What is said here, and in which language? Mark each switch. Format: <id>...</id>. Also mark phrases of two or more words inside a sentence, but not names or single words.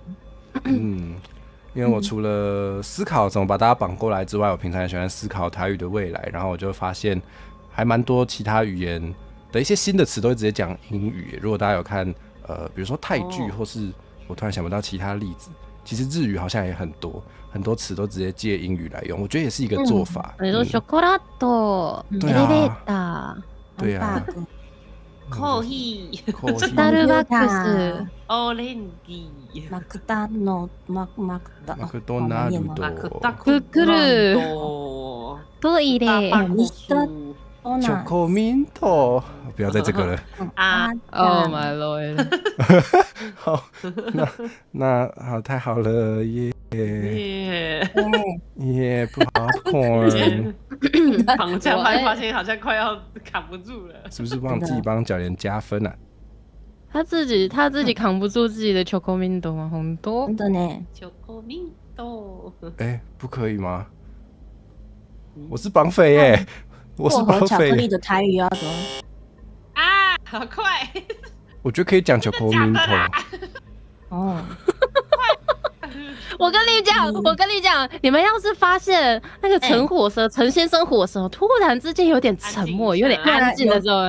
<zh>因为我除了思考怎么把大家绑过来之外，我平常也喜欢思考台语的未来，然后我就发现还蛮多其他语言的一些新的词都会直接讲英语。如果大家有看比如说泰剧，或是我突然想不到其他例子，其实日语好像也很多词都直接借英语来用，我觉得也是一个做法。比如说 chocolate、对 elevator、对啊，</zh> <ja>コーヒー、ススタルバックス、オレンジ、マクダのマクドナルドマクダクックルド、トイレ、ミスタチョコミント，</ja> <zh>不要再这个了。啊，</zh> <en>Oh my lord！</en> <zh>好，那好，太好了耶耶！耶，popcorn，绑架派发现好像快要扛不住了，是不是忘记帮教练加分啊？他自己扛不住自己的 chocomindo 吗？很多真的呢，</zh> <ja>チョコミント。</ja> <zh>不可以吗？我是绑匪耶，我是薄荷绑匪巧克力。的台语要怎么？啊，好快！我觉得可以讲 choco minto。哦，我跟你讲，你们要是发现那个陈先生火蛇突然之间有点沉默，有点安静的时候，</zh>